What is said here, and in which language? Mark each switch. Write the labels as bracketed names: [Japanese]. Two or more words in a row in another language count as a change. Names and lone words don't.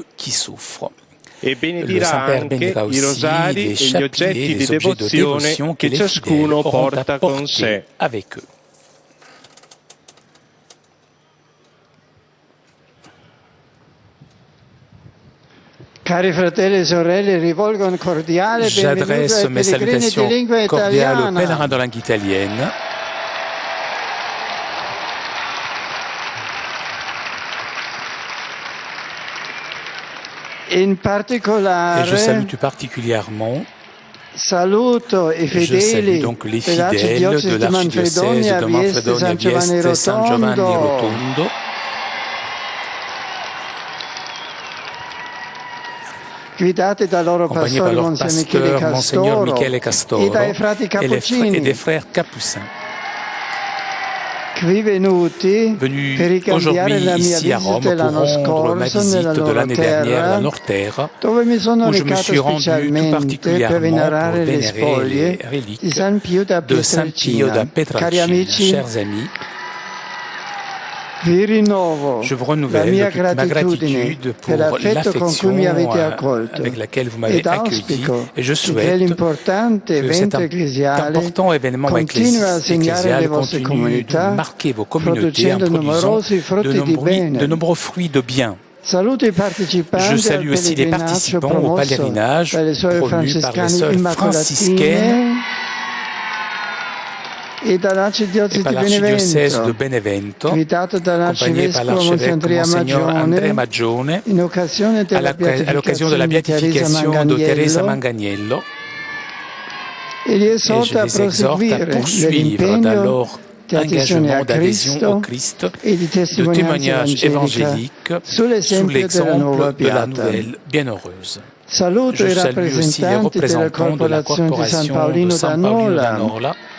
[Italian] E benedirà anche i rosari e gli oggetti di devozione che ciascuno porta con sé. Cari fratelli e sorelle, rivolgo un cordiale benvenuto ai pellegrini di lingua italiana. [French] Pèlerins de langue italienne. [Italian] In particolare, [French] et je salue tout particulièrement [Italian] saluto i fedeli dell'arcidiocesi di Manfredonia, Vieste, San Giovanni Rotondo, guidati dal loro pastore Monsignor Michele Castoro e dai frati Cappuccini, [French] et des frères Capucins. [Italian] Qui venuti per ricambiare la mia visita l'anno scorso nella loro terra, dove mi sono recato specialmente per venerare le spoglie di San Pio da Pietrelcina. Cari amici, vi rinnovo la mia gratitudine per l'affetto con cui mi avete accolto ed auspico che l'importante evento ecclesiale continui a segnare le vostre comunità, producendo numerosi frutti di bene. Saluto i partecipanti [French] Je salue aussi les participants au pèlerinage promu par les sœurs franciscaines [Italian] e dall'arcidiocèse di Benevento, [French] accompagné par l'archevêque Monseigneur Andrea Maggione, [Italian] all'occasione della beatificazione di Teresa Manganiello, [French] e je les exhorte à poursuivre dans leur engagement d'adhésion au Christ, de témoignage évangélique sous l'exemple de la nouvelle bienheureuse. Je salue aussi les représentants de la corporation de San Paolino da Nola,